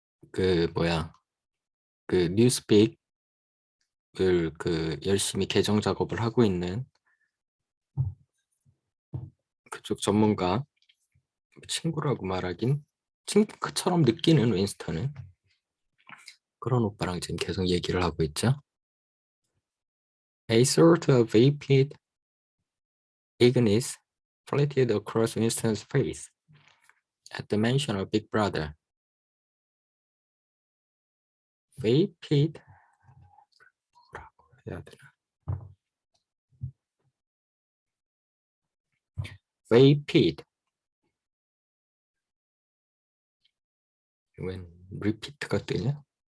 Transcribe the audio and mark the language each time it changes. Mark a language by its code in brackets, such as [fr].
[ko] 그 뭐야 그 뉴스픽을 그 열심히 개정 작업을 하고 있는 그쪽 전문가 친구라고 말하긴 친구처럼 느끼는 윈스턴은 그런 오빠랑 지금 계속 얘기를 하고 있죠. [en] A sort of vapid eagerness flitted across Winston's face at the mention of Big Brother. [ko] Vapid 뭐라고 해야 되나? Vapid 웬 repeat가 뜨냐?